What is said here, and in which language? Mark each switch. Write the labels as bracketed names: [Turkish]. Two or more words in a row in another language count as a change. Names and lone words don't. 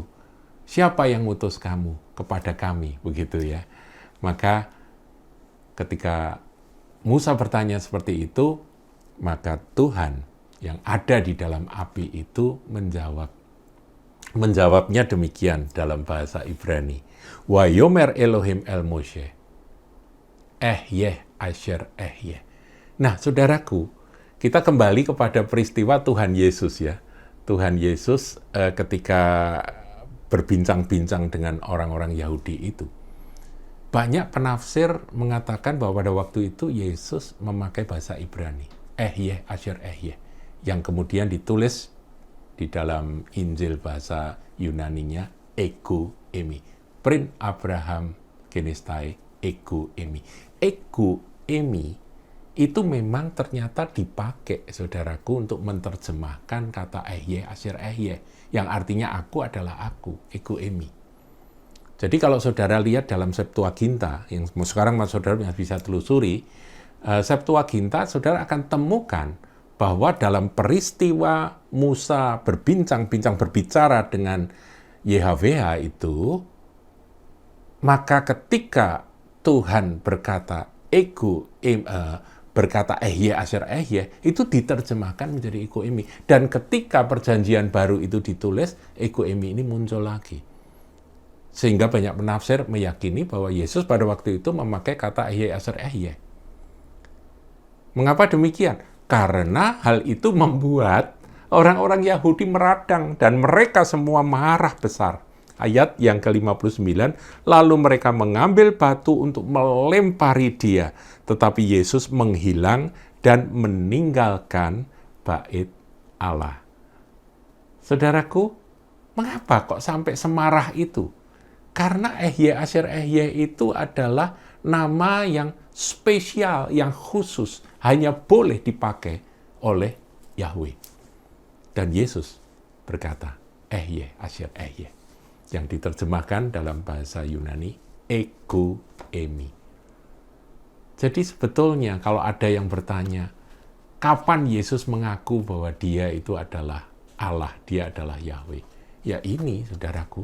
[Indonesian] Siapa yang ngutus kamu kepada kami? Begitu ya. Maka ketika Musa bertanya seperti itu, maka Tuhan yang ada di dalam api itu menjawabnya demikian dalam bahasa Ibrani. [Hebrew] ויאמר אלהים אל משה, אהיה אשר אהיה. [Indonesian] Nah, saudaraku, kita kembali kepada peristiwa Tuhan Yesus ya. Tuhan Yesus ketika berbincang-bincang dengan orang-orang Yahudi itu. Banyak penafsir mengatakan bahwa pada waktu itu Yesus memakai bahasa Ibrani. [Hebrew] אהיה אשר אהיה, [Indonesian] yang kemudian ditulis di dalam Injil bahasa Yunaninya [Greek] ἐγώ εἰμί. Πρὶν Ἀβραὰμ γενέσθαι ἐγώ εἰμί. Ἐγώ εἰμί [Indonesian] itu memang ternyata dipakai, saudaraku, untuk menerjemahkan kata [Hebrew] אהיה אשר אהיה, [Indonesian] yang artinya aku adalah aku, [Greek] ἐγώ εἰμί. [Indonesian] Jadi kalau saudara lihat dalam Septuaginta, yang sekarang saudara bisa telusuri, Septuaginta, saudara akan temukan bahwa dalam peristiwa Musa berbicara dengan YHWH itu, maka ketika Tuhan berkata [Hebrew] אהיה אשר אהיה, [Indonesian] itu diterjemahkan menjadi [Greek] ἐγώ εἰμί. [Indonesian] Dan ketika perjanjian baru itu ditulis, [Greek] ἐγώ εἰμί [Indonesian] ini muncul lagi. Sehingga banyak penafsir meyakini bahwa Yesus pada waktu itu memakai kata [Hebrew] אהיה אשר אהיה. [Indonesian] Mengapa demikian? Karena hal itu membuat orang-orang Yahudi meradang dan mereka semua marah besar. Ayat yang ke-59, lalu mereka mengambil batu untuk melempari dia, tetapi Yesus menghilang dan meninggalkan bait Allah. Saudaraku, mengapa kok sampai semarah itu? Karena [Hebrew] אהיה אשר אהיה [Indonesian] itu adalah nama yang spesial, yang khusus, hanya boleh dipakai oleh Yahweh. Dan Yesus berkata, [Hebrew] אהיה אשר אהיה, [Indonesian] yang diterjemahkan dalam bahasa Yunani, [Greek] ἐγώ εἰμί. [Indonesian] Jadi sebetulnya kalau ada yang bertanya, kapan Yesus mengaku bahwa dia itu adalah Allah, dia adalah Yahweh? Ya ini, saudaraku.